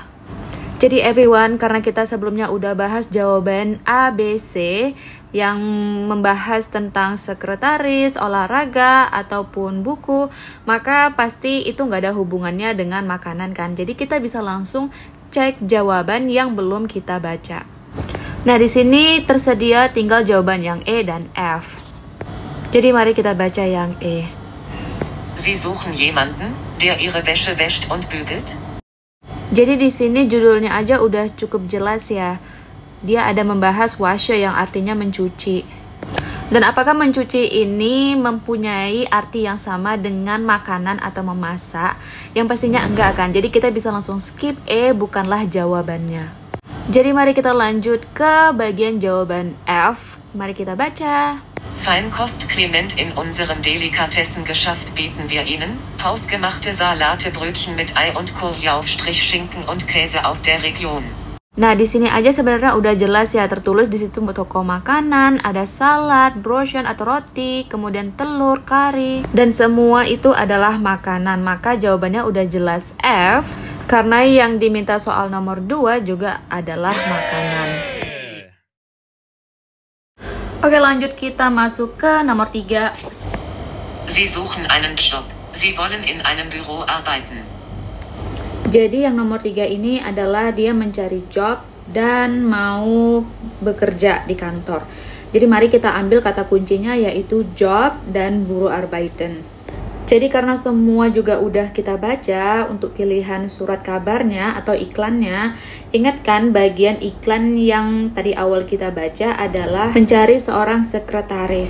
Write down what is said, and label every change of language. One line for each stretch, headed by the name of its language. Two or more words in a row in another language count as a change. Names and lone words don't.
Indonesian: Jadi everyone, karena kita sebelumnya udah bahas jawaban A, B, C yang membahas tentang sekretaris, olahraga, ataupun buku, maka pasti itu nggak ada hubungannya dengan makanan kan. Jadi kita bisa langsung cek jawaban yang belum kita baca. Nah, di sini tersedia tinggal jawaban yang E dan F. Jadi mari kita baca yang E.
German: Sie suchen jemanden, der ihre Wäsche wäscht und bügelt?
Indonesian: Jadi di sini judulnya aja udah cukup jelas ya. Dia ada membahas wasche yang artinya mencuci. Dan apakah mencuci ini mempunyai arti yang sama dengan makanan atau memasak? Yang pastinya enggak kan. Jadi kita bisa langsung skip E, bukanlah jawabannya. Jadi mari kita lanjut ke bagian jawaban F. Mari kita baca.
German: Feinkost Clement in unserem Delikatessengeschäft bieten wir Ihnen hausgemachte Salate, Brötchen mit Ei und Courgeaufstrich, Schinken und Käse aus der Region.
Indonesian: Nah, di sini aja sebenarnya udah jelas ya, tertulis di situ toko makanan, ada salad, brioche atau roti, kemudian telur, kari, dan semua itu adalah makanan. Maka jawabannya udah jelas F, karena yang diminta soal nomor 2 juga adalah makanan. Oke, lanjut kita masuk ke nomor 3.
German: Sie suchen einen Job. Sie wollen in einem Büro arbeiten.
Indonesian: Jadi yang nomor 3 ini adalah dia mencari job dan mau bekerja di kantor. Jadi mari kita ambil kata kuncinya, yaitu job dan Büroarbeiten. Jadi karena semua juga udah kita baca, untuk pilihan surat kabarnya atau iklannya, ingat kan bagian iklan yang tadi awal kita baca adalah mencari seorang sekretaris.